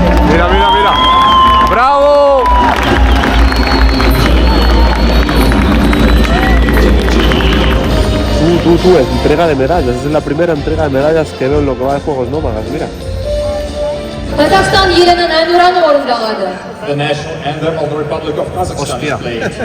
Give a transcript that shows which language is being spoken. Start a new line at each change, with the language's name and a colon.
Spanish: Mira, mira, mira. ¡Bravo! Tú, entrega de medallas. Es la primera entrega de medallas que veo en lo que va de Juegos Nómadas, mira.
Kazakh: Kazakhstan елінің әнұраны орындалады.
English: The national anthem of the Republic of Kazakhstan is played.